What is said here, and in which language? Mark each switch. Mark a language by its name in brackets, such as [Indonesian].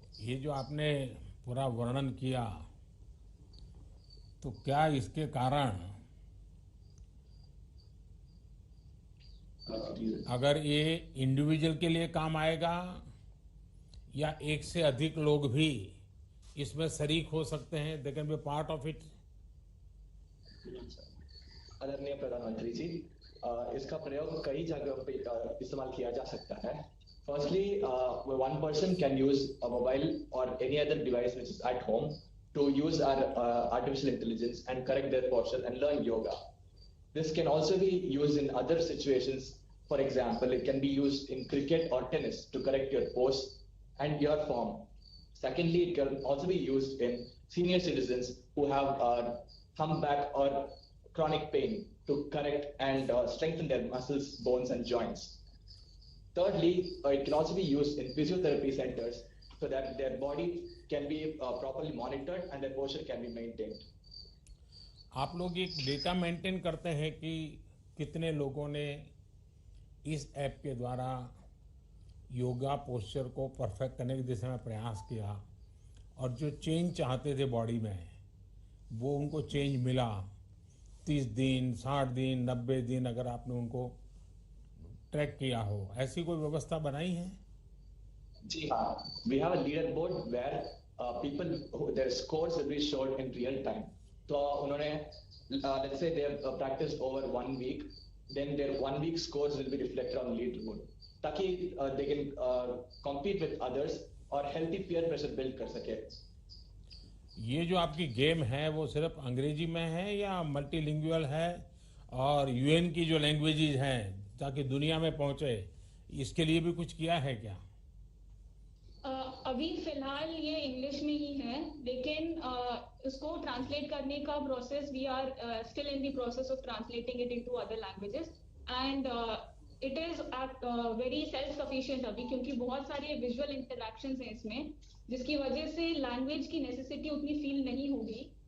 [Hindi] ये जो आपने पूरा वर्णन किया, तो क्या इसके कारण अगर ये इंडिविजुअल के लिए काम आएगा या एक से अधिक लोग भी इसमें शरीक हो सकते हैं, [English] They can be part of it? [Hindi] आदरणीय प्रधानमंत्री जी, इसका प्रयोग कई जगहों पे इस्तेमाल किया जा सकता है. [English] Firstly, one person can use a mobile or any other device which is at home to use our artificial intelligence and correct their posture and learn yoga. This can also be used in other situations. For example, it can be used in cricket or tennis to correct your pose and your form. Secondly, it can also be used in senior citizens who have humpback or chronic pain to correct and strengthen their muscles, bones, and joints. Thirdly, it can also be used in physiotherapy centers so that their body can be properly monitored and their posture can be maintained. [Hindi] आप लोग एक data maintain करते हैं कि कितने लोगों ने इस ऐप के द्वारा योगा पोस्चर को परफेक्ट करने की दिशा में प्रयास किया और जो चेंज चाहते थे बॉडी में वो उनको चेंज मिला? 30 दिन, 60 दिन, 90 दिन अगर आपने उनको ट्रैक किया हो, ऐसी कोई व्यवस्था बनाई है? जी हाँ, [English] we have a leaderboard where people their scores will be showed in real time. [Hindi] तो उन्होंने [English] let's say they have practiced over 1 week, then their 1 week scores will be reflected on leaderboard [Hindi] ताकि [English] they can compete with others [Hindi] और [English] healthy peer pressure build [Hindi] कर सके. ये जो आपकी game है वो सिर्फ अंग्रेजी में है या मल्टीलिंगुअल है और यूएन की जो लैंग्वेजेज हैं ताकि दुनिया में पहुंचे, इसके लिए भी कुछ किया है क्या? अभी फिलहाल ये इंग्लिश में ही है, लेकिन इसको ट्रांसलेट करने का process [English] we are still in the process of translating it into other languages and it is very self sufficient [Hindi] अभी, क्योंकि बहुत सारे विजुअल इंटरैक्शंस हैं इसमें, जिसकी वजह से लैंग्वेज की नेसेसिटी उतनी फील नहीं होगी.